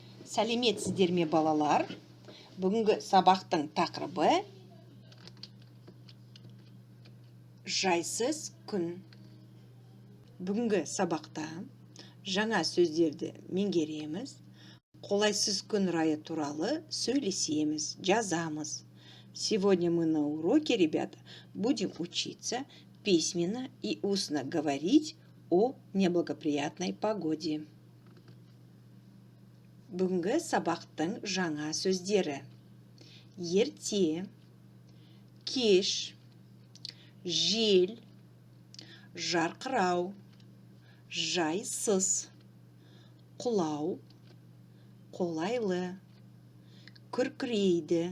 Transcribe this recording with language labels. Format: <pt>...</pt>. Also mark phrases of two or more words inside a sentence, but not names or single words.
<kk>Сәлеметсіздер ме балалар? Бүгінгі сабақтың тақырыбы жайсыз күн. Бүгінгі сабақта жаңа сөздерді меңгереміз. Қолайсыз күн райы туралы сөйлесеміз, жазамыз.</kk> <ru>Сегодня мы на уроке, ребята, будем учиться письменно и устно говорить о неблагоприятной погоде.</ru> <kk>Бүгінгі сабақтың жаңа сөздері: ерте, кеш, жел, жарқырау, жайсыз, құлау, қолайлы, күркірейді.</kk>